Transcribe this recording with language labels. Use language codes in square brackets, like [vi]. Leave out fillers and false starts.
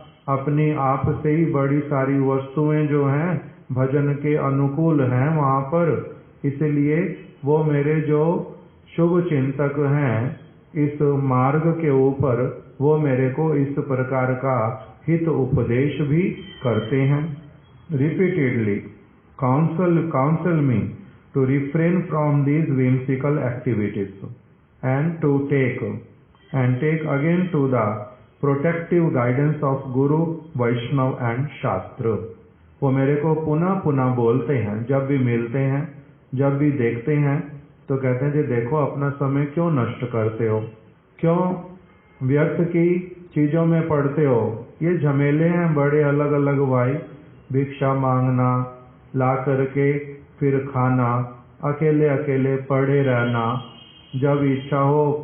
[hi] अपनी आप से ही बड़ी सारी वस्तुएं जो हैं भजन के अनुकूल हैं वहाँ पर, इसलिए वो मेरे जो शुभ चिंतक हैं इस मार्ग के ऊपर, वो मेरे को इस प्रकार का हित उपदेश भी करते हैं। [en] Repeatedly counsel me to refrain from these whimsical activities and to take again to the protective guidance of Guru, Vaishnav and Shastra। [hi] वो मेरे को पुनः पुनः बोलते हैं, जब भी मिलते हैं, जब भी देखते हैं तो कहते हैं जी देखो अपना समय क्यों नष्ट करते हो, क्यों व्यर्थ की चीजों में पड़ते हो, ये झमेले हैं बड़े अलग अलग भाई, भिक्षा मांगना, ला करके फिर खाना, अकेले अकेले पड़े रहना, जब इच्छा हो